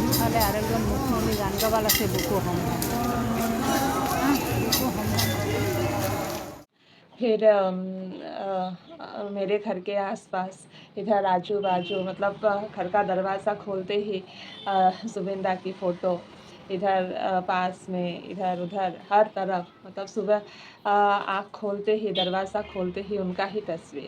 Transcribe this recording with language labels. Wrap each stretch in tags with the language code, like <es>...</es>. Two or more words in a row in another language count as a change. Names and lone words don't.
<bn>তাহলে আরেকজন মুখ্যমন্ত্রী গান গাওয়াল আছে বুকু হম বুকু হম</bn> <hi>फिर मेरे घर के आसपास इधर आजू बाजू मतलब घर का दरवाज़ा खोलते ही जुबिंदा की फ़ोटो इधर पास में इधर उधर हर तरफ मतलब सुबह आँख खोलते ही दरवाज़ा खोलते ही उनका ही तस्वीर।</hi>